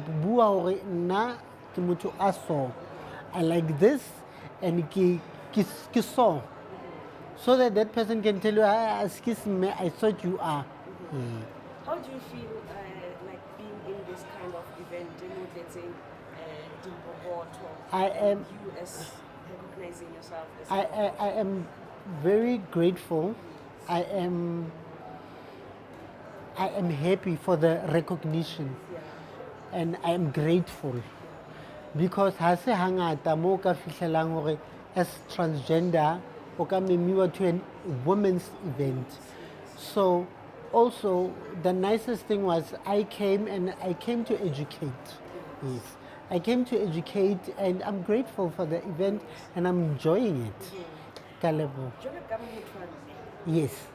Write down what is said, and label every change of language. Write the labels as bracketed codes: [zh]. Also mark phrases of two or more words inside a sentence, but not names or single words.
[st] Bua hore nna ke motho a so, [en] I like this and [st] ke so [en] that that person can tell you, excuse me, I thought you are. How do you feel like being in this kind of event, let's say I am you as recognizing yourself as I am very grateful. I am happy for the recognition, and I am grateful because [st] ha se hangata mo ka fihlelang hore [en] as transgender [st] o ka memiwa [en] to a women's event. So also the nicest thing was I came to educate. Yes. I came to educate and I'm grateful for the event and I'm enjoying it. Kalebo. Yes.